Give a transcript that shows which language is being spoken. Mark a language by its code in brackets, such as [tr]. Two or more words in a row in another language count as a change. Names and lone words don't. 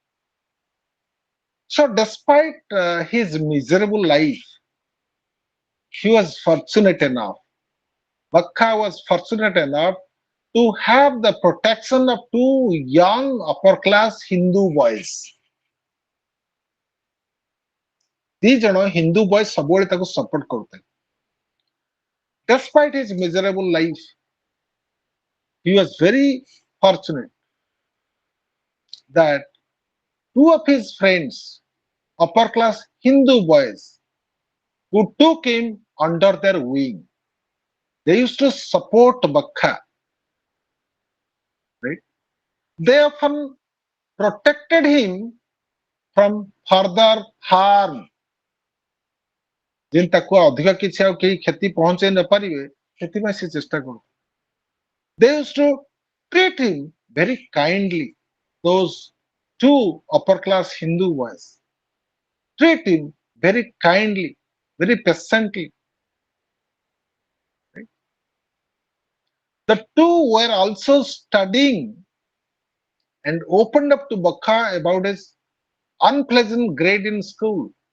[en] So despite his miserable life, he was fortunate enough. Bakha was fortunate enough to have the protection of two young upper class Hindu boys. [or] ଦି ଜଣ ହିନ୍ଦୁ ବୟ ସବୁବେଳେ ତାକୁ ସପୋର୍ଟ କରୁଥିଲେ. [en] Despite his miserable life, he was very fortunate that two of his friends, upper class Hindu boys, who took him under their wing. They used to support Bakha, right? They often protected him from further harm. [or] ଯେମିତି ତାକୁ ଅଧିକ କିଛି ଆଉ କେହି କ୍ଷତି ପହଞ୍ଚେଇ ନ ପାରିବେ ସେଥିପାଇଁ ସେ ଚେଷ୍ଟା କରୁ. [en] They used to treat him very kindly. Those two upper class Hindu boys treat him very kindly, very patiently. Right? The two were also studying and opened up to Bakha about his unpleasant grade in school.